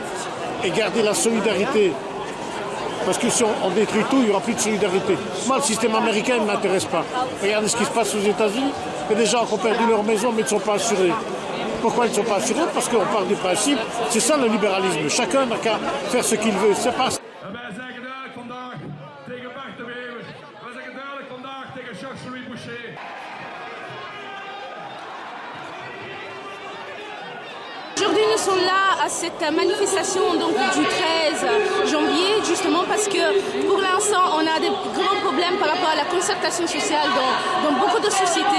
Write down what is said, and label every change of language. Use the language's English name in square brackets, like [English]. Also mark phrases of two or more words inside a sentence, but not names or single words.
[French] Et garder la solidarité. Parce que si on détruit tout, il n'y aura plus de solidarité. Moi, le système américain ne m'intéresse pas. Regardez ce qui se passe aux États-Unis. Il y a des gens qui ont perdu leur maison, mais ils ne sont pas assurés. Pourquoi ils ne sont pas assurés? Parce qu'on part du principe, c'est ça le libéralisme. Chacun n'a qu'à faire ce qu'il veut. C'est pas... [Dutch] Wij zeggen duidelijk vandaag tegen Bart de Wever. Wij zeggen duidelijk vandaag tegen Jacques-Louis Boucher. [French] Aujourd'hui, nous sommes là à cette manifestation donc, du 13 janvier, justement parce que pour l'instant, on a des grands problèmes par rapport à la concertation sociale dans beaucoup de sociétés.